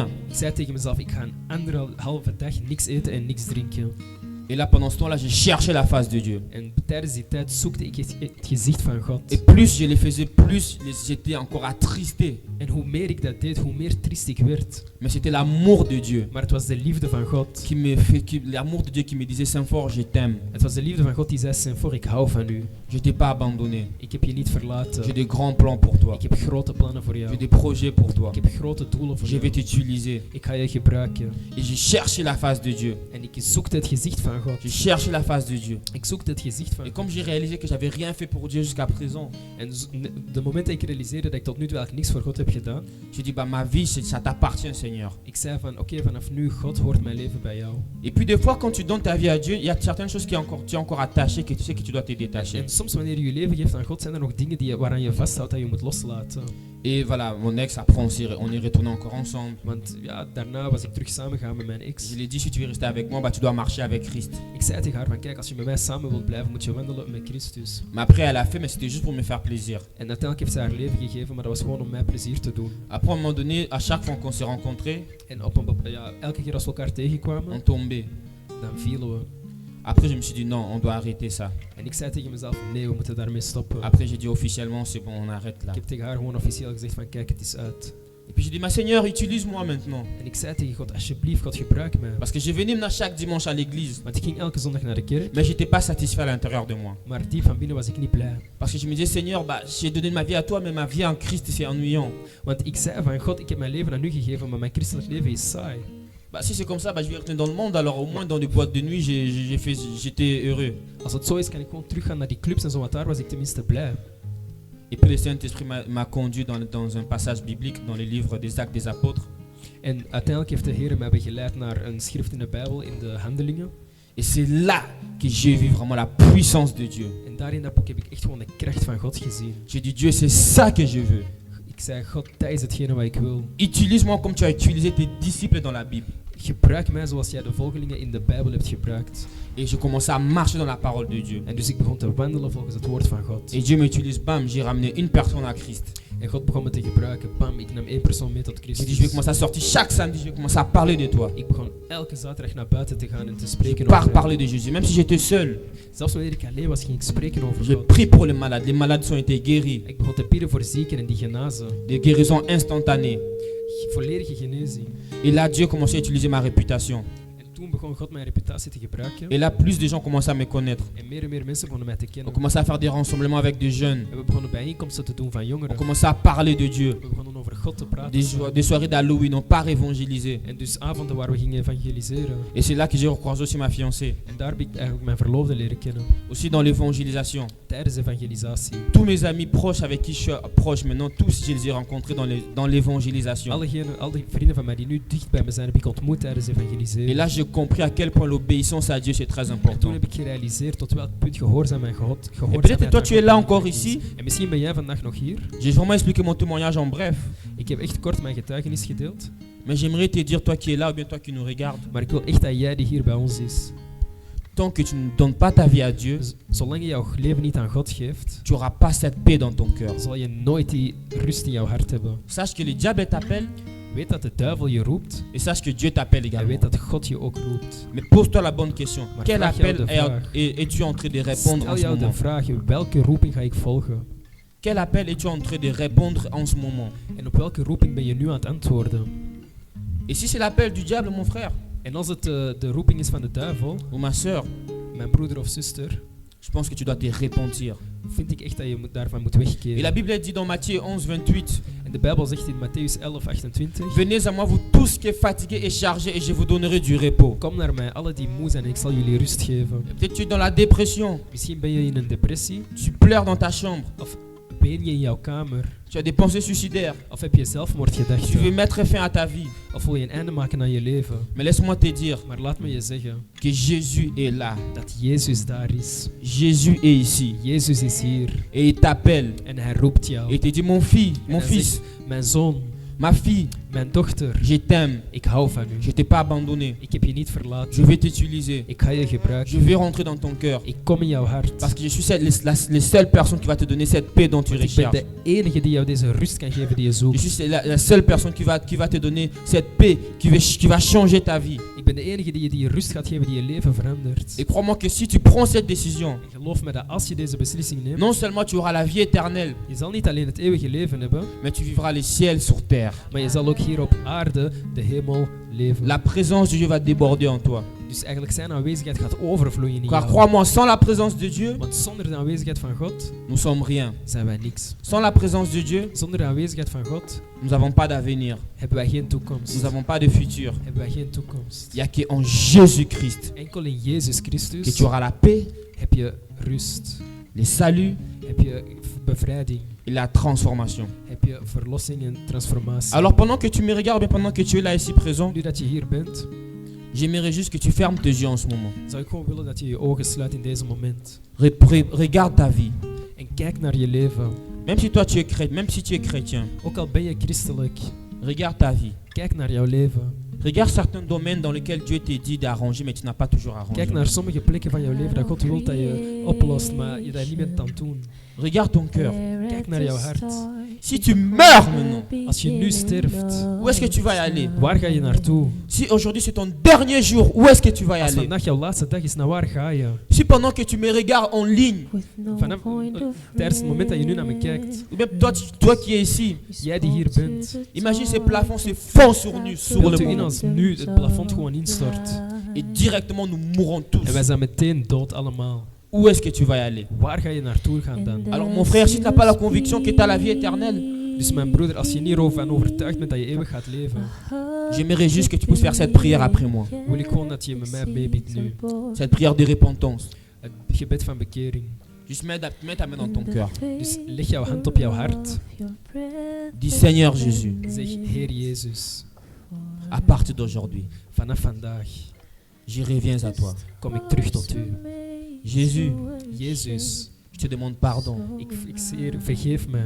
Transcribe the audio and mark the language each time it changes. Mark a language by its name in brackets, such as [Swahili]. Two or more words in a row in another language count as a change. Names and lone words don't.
[Dutch] Ik zei tegen mezelf, ik ga een anderhalve dag niks eten en niks drinken. [French] Et là, pendant ce temps-là, j'ai cherché la face de Dieu. [Dutch] En tijdens die tijd zoekte ik het gezicht van God. [French] Et plus je les faisais, plus j'étais encore attristé. [Dutch] En hoe meer ik dat deed, hoe meer triest ik werd. [French] Mais c'était l'amour de Dieu [Dutch] Maar het was de liefde van God. [French] l'amour de Dieu qui me disait, Saint-Fort, je t'aime. [Dutch] Het was de liefde van God die zei, Saint-Fort, ik hou van u. [French] Je t'ai pas abandonné. [Dutch] Ik heb je niet verlaten. [French] J'ai des grands plans pour toi. [Dutch] Ik heb grote plannen voor jou. [French] J'ai des projets pour toi. [Dutch] Ik heb grote doelen voor [French] Je vais [Dutch] jou. [French] t'utiliser. [Dutch] Ik ga je gebruiken. [French] Et j'ai cherché la face de Dieu. [Dutch] En ik zoekte het gezicht van God. [French] J'ai cherché la face de Dieu. [Dutch] Ik zoekte het gezicht van [French] Et [Dutch] God. [French] comme j'ai réalisé que j'avais rien fait pour Dieu jusqu'à présent, [Dutch] En de moment dat ik realiseerde dat ik tot nu toe eigenlijk niks voor God heb gedaan, [French] j'ai dit, bah, ma vie, ça t'appartient, Seigneur. [Dutch] ik zei van oké, vanaf nu, God hoort mijn leven bij jou. [French] Et puis des fois, quand tu donnes ta vie à Dieu, il y a certaines choses tu es encore attaché, que tu sais que tu dois te détacher. [Dutch] En soms wanneer je je leven geeft aan God, zijn er nog dingen waaraan je vasthoudt dat je moet loslaten. [French] Et voilà, mon ex, après, on est retourné encore ensemble. [Dutch] Want ja, daarna was ik terug samengegaan met mijn ex. [French] Je lui ai dit, si tu veux rester avec moi, bah, tu dois marcher avec Christ. [Dutch] Ik zei tegen haar van kijk, als je met mij samen wilt blijven, moet je wandelen met Christus. [French] Mais après, elle a fait, mais c'était juste pour me faire plaisir. [Dutch] En uiteindelijk heeft zij haar leven gegeven, maar dat was gewoon om mij plezier te doen. [French] Après, à un moment donné, à chaque fois qu'on s'est rencontrés, [Dutch] En elke keer als we elkaar tegenkwamen, [French] on tombait. [Dutch] dan vielen we. [French] Après, je me suis dit, non, on doit arrêter ça. [Dutch] En ik zei tegen mezelf, nee, we moeten daarmee stoppen. [French] Après, j'ai dit officiellement, c'est bon, on arrête là. [Dutch] Ik heb tegen haar gewoon officieel gezegd van kijk, het is uit. [French] Et puis j'ai dit, mais Seigneur, utilise-moi maintenant. [Dutch] En ik zei tegen God, alsjeblieft, God, gebruik mij. [French] Parce que je venais maintenant chaque dimanche à l'église, [Dutch] Want ik ging elke zondag naar de kerk, [French] mais j'étais pas satisfait à l'intérieur de moi. [Dutch] maar diep van binnen was ik niet blij. [French] Parce que je me disais, Seigneur, bah, j'ai donné ma vie à toi, mais ma vie en Christ, c'est ennuyant. [Dutch] Want ik zei van God, ik heb mijn leven aan u gegeven, maar mijn christelijk leven is saai. [French] Bah, si c'est comme ça, bah, je vais retourner dans le monde, alors au moins dans des boîtes de nuit, j'étais heureux. [Dutch] Als het zo is, kan ik gewoon teruggaan naar die clubs en zo, want daar was ik tenminste blij. [French] Et puis le Saint-Esprit m'a conduit dans un passage biblique dans le livre des Actes des Apôtres. [Dutch] En uiteindelijk heeft de Heer mij begeleid naar een schrift in de Bijbel, in de Handelingen. [French] Et c'est là que j'ai vu vraiment la puissance de Dieu. [Dutch] En daar in dat boek heb ik echt gewoon de kracht van God gezien. [French] J'ai dit, Dieu, c'est ça que je veux. [Dutch] Ik zei, God, dat is hetgene wat ik wil. [French] Utilise-moi comme tu as utilisé tes disciples dans la Bible. [Dutch] Gebruik mij zoals jij de volgelingen in de Bijbel hebt gebruikt. [French] Et je commençais à marcher dans la parole de Dieu. [Dutch] En dus ik begon te wandelen volgens het woord van God. [French] Et Dieu m'utilise, bam, j'ai ramené une personne à Christ. [Dutch] En God begon me te gebruiken. Bam, ik nam 1 persoon mee tot [French] J'ai dit, je vais [Dutch] Christus. [French] commencer à sortir chaque samedi, je vais commencer à parler de toi. [Dutch] Ik begon elke zaterdag naar buiten te gaan en te [French] Je [Dutch] spreken [French] pars [Dutch] over [French] parler [Dutch] hem. [French] de Jésus. Même si j'étais seul, [Dutch] Zelfs wanneer ik alleen was, ging ik spreken over [French] je [Dutch] God. [French] prie pour les malades. Les malades ont été guéris. [Dutch] Ik begon te bidden voor zieken en die genazen. [French] Des guérisons instantanées. [Dutch] Volledige genezing. [French] Et là, Dieu commençait à utiliser ma réputation. [Dutch] En toen begon God mijn reputatie te gebruiken. [French] Et là, plus de gens commençaient à me connaître. [Dutch] En meer mensen begonnen mij te [French] On [Dutch] kennen. [French] commençait à faire des rassemblements avec des jeunes. [Dutch] En we begonnen bijeenkomsten te doen van [French] On [Dutch] jongeren. [French] commençait à parler de Dieu. [Dutch] We begonnen over God te praten. [French] Des soirées d'Halloween, on part évangéliser. [Dutch] En dus avonden waar we gingen evangeliseren. [French] Et c'est là que j'ai recroisé aussi ma fiancée. [Dutch] En daar heb ik eigenlijk mijn verloofde leren kennen. [French] Aussi dans l'évangélisation. [Dutch] Tijdens evangelisatie. [French] Tous mes amis proches avec qui je suis proche maintenant, tous je les ai rencontrés dans l'évangélisation. [Dutch] Al die vrienden van mij die nu dicht bij me zijn, heb ik ontmoet tijdens [French] Et [Dutch] evangeliseren. [French] là, j'ai compris à quel point l'obéissance à Dieu, c'est très [Dutch] En toen [French] important. [Dutch] heb ik gerealiseerd tot welk punt gehoorzaam aan God. [French] Et peut-être toi, tu es là encore ici. [Dutch] En misschien ben jij vandaag nog hier. [French] J'ai vraiment expliqué mon témoignage en bref. [Dutch] Ik heb echt kort mijn getuigenis gedeeld. [French] Mais j'aimerais te dire, toi qui es là ou bien toi qui nous regardes, [Dutch] Maar ik wil echt dat jij die hier bij ons is. [French] tant que tu ne donnes pas ta vie à Dieu, [Dutch] Zolang je jouw leven niet aan God geeft, [French] tu n'auras pas cette paix dans ton cœur. [Dutch] zal je nooit die rust in jouw hart hebben. [French] Sache que le diable t'appelle [Dutch] Weet dat de duivel je roept [French] et sache que Dieu t'appelle [Dutch] en [French] également. [Dutch] weet dat God je ook roept. [French] Mais pose-toi la bonne question. [Dutch] Maar [French] Quel [Dutch] vraag jou [French] appel [Dutch] de vraag. [French] es-tu en train de répondre en [Dutch] Stel [French] ce [Dutch] jou de [French] moment? [Dutch] vraag, welke roeping ga ik volgen? [French] Quel appel es-tu en train de répondre en ce moment? [Dutch] En op welke roeping ben je nu aan het antwoorden? [French] Et si c'est l'appel du diable, mon frère [Dutch] En als het de roeping is van de duivel, [French] ou ma soeur, [Dutch] mijn broeder of zuster, [French] je pense que tu dois te repentir. [Dutch] vind ik echt dat je daarvan moet [French] Et la [Dutch] wegkeren. [French] Bible dit dans Matthieu 11, 28, [Dutch] En de Bijbel zegt in Matthäus 11, 28, [French] venez à moi vous tous qui êtes fatigués et chargés et je vous donnerai du repos. [Dutch] kom naar mij, alle die moe zijn en ik zal jullie rust geven. [French] Peut-être tu es dans la dépression, [Dutch] Misschien ben je in een depressie, [French] tu pleures dans ta chambre, [Dutch] of ween je in jouw kamer, [French] tu as des pensées suicidaires, [Dutch] of heb je zelfmoordgedachten, [French] tu veux mettre fin à ta vie. [Dutch] of wil je een einde maken aan je leven. [French] Mais laisse-moi te dire [Dutch] Maar laat me je zeggen [French] que Jésus est là. [Dutch] dat Jezus daar is. [French] Jésus est ici [Dutch] Jezus is hier [French] et il t'appelle [Dutch] en hij roept [French] et [Dutch] jou. [French] il te dit mon fils, [Dutch] En [French] mon [Dutch] hij [French] fils, [Dutch] zegt, mijn zoon, [French] ma fille, [Dutch] mijn dochter, [French] je t'aime, [Dutch] ik hou van [French] je [Dutch] u. [French] t'ai pas abandonné, [Dutch] Ik heb je niet [French] je [Dutch] verlaten. [French] vais t'utiliser, [Dutch] Ik ga je [French] je [Dutch] gebruiken. [French] vais rentrer dans ton cœur [Dutch] Ik kom in jouw hart. [French] parce que je suis les seules personnes qui va te donner cette paix dont tu [Dutch] Want ik ben [French] recherches. [Dutch] de enige die jou deze rust kan geven die je [French] Je [Dutch] zoekt. [French] suis la seule personne qui va te donner cette paix qui va changer ta vie. [Dutch] Ik ben de enige die je die rust gaat geven die je leven verandert. [French] Et crois-moi que si tu prends cette décision, [Dutch] En geloof me dat als je deze beslissing neemt, [French] non seulement tu auras la vie éternelle, [Dutch] je zal niet alleen het eeuwige leven hebben, [French] mais tu vivras les ciels sur terre. [Dutch] maar je zal ook hier op aarde de hemel leven. [French] La présence de Dieu va déborder en toi. [Dutch] Dus eigenlijk zijn aanwezigheid gaat overvloeien in [French] Car [Dutch] jou. [French] crois-moi, sans la présence de Dieu, [Dutch] Want zonder de aanwezigheid van God [French] nous sommes rien. [Dutch] zijn wij niks. [French] Sans la présence de Dieu, [Dutch] Zonder de aanwezigheid van God [French] nous n'avons pas d'avenir. [Dutch] hebben wij geen toekomst. [French] Nous n'avons pas de futur. [Dutch] Hebben wij geen toekomst. [French] Il n'y a qu'en Jésus-Christ [Dutch] Enkel in Jezus [French] que [Dutch] Christus [French] tu auras la paix, [Dutch] heb je rust, [French] le salut [Dutch] heb je bevrijding, [French] et la transformation. [Dutch] heb je verlossing en transformatie. [French] Alors pendant que tu me regardes, bien pendant que tu es là ici présent, [Dutch] Nu dat je hier bent, [French] j'aimerais juste que tu fermes tes yeux en ce moment. [Dutch] zou ik gewoon willen dat je je ogen sluit in deze moment. [French] Regarde ta vie. [Dutch] En kijk naar je leven. [French] Même si toi tu es chrétien, même si tu es chrétien, [Dutch] Ook al ben je christelijk, [French] regarde ta vie. [Dutch] kijk naar jouw leven. [French] Regarde certains domaines dans lesquels Dieu t'a dit d'arranger, mais tu n'as pas toujours arrangé. [Dutch] Kijk naar sommige plekken van jouw leven dat God wil dat je oplost, maar je dat niet bent aan het doen. [French] Regarde ton cœur. [Dutch] Kijk naar jouw hart. [French] Si tu meurs maintenant, [Dutch] Als je nu sterft, [French] où est-ce que tu vas y aller? [Dutch] waar ga je naartoe? [French] Si aujourd'hui c'est ton dernier jour, où est-ce que tu vas y [Dutch] Als [French] aller? [Dutch] vandaag jouw laatste dag is, naar waar ga je? [French] Si pendant que tu me regardes en ligne, [Dutch] Vanaf tijdens het moment dat je nu naar me kijkt, [French] ou même toi qui es ici, [Dutch] jij die hier bent, [French] imagine ces plafonds se font sur nous, sur [Dutch] beeld [French] le [Dutch] u in [French] moment. [Dutch] als nu het plafond gewoon instort. [French] Et directement nous mourrons tous. [Dutch] En wij zijn meteen dood allemaal. [French] Où est-ce que tu vas y aller? [Dutch] Waar ga je naartoe gaan dan? [French] Alors mon frère, si tu n'as pas la conviction que tu as la vie éternelle, [Dutch] Dus mijn broeder, als je hierover overtuigd bent dat je eeuwig gaat leven, [French] j'aimerais juste que tu puisses faire cette prière après moi. [Dutch] wil ik gewoon dat je met mij meebidt nu. [French] Cette prière de repentance. [Dutch] Het gebed van bekering. [French] Juste mets ta main dans ton cœur. [Dutch] Dus leg jouw hand op jouw hart. [French] Dis Seigneur Jésus, [Dutch] Zeg, Heer Jezus, [French] à partir d'aujourd'hui, [Dutch] vanaf vandaag [French] je reviens à toi. [Dutch] kom ik terug tot u. [French] Jésus, [Dutch] Jezus, [French] je te demande pardon [Dutch] vergeef mij